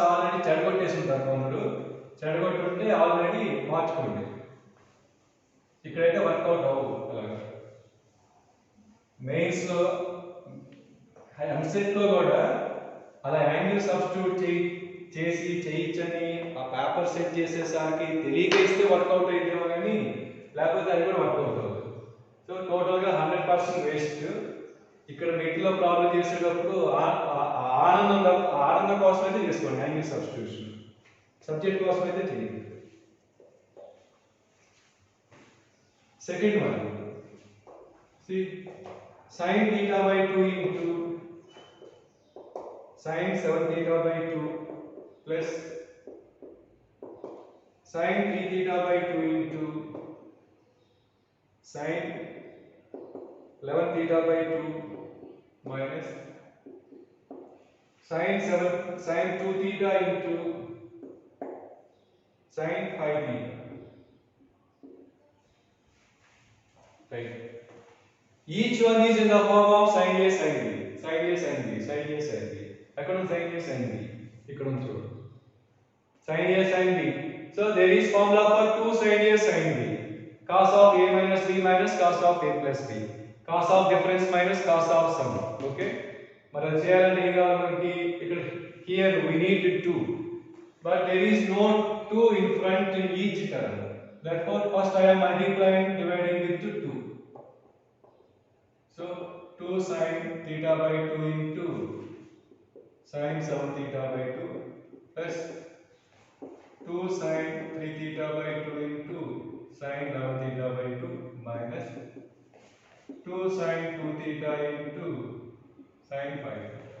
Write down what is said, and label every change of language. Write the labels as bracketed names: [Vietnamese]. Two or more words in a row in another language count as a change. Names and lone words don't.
[Telugu] ఆల్రెడీ చెడగొట్టేసి ఉంటారు కొందరు చెడగొట్టుంటే ఆల్రెడీ మార్చుకోండి ఇక్కడైతే వర్కౌట్ అవ్వదు అలాగా మెయిన్స్ లో ఎంసెట్ లో కూడా అలా [English] angle substitute [Telugu] చేసి చేయించని ఆ [English] paper set [Telugu] చేసేసరికి తెలియక ఇస్తే వర్కౌట్ అయితేమో కానీ లేకపోతే అది కూడా వర్కౌట్ అవ్వదు [English] so totally 100% waste [Telugu] ఇక్కడ మిడిల్లో ప్రాబ్లం చేసేటప్పుడు ఆనందం కోసం అయితే చేసుకోండి [English] angle substitution subject [Telugu] కోసం అయితే చేయండి [English] second one see sin theta by 2 into sin 7 theta by 2 plus sin 3 theta by 2 into sin 11 theta by 2 minus sin 2 theta into sin 5 theta. Right. Each one is in the form of sin A sin B, sin A sin B, sin A sin B. Akkada sin A sin B. [Telugu] ఇక్కడ చూడు. [English] Sin A sin B. So there is formula for 2 sin A sin B. Cos of A minus B minus cos of A plus B. Cos of difference minus cos of sum. [Telugu] Okay. మరి చేయాలంటే ఏం కావాలి మనకి ఇక్కడ [English] here we need 2. But there is no 2 in front in each term. Therefore first I am multiplying dividing with 2. So 2 sin theta by 2 into sin 7 theta by 2 plus 2 sin 3 theta by 2 into sin 11 theta by 2 minus 2 sin 2 theta into sin 5 theta.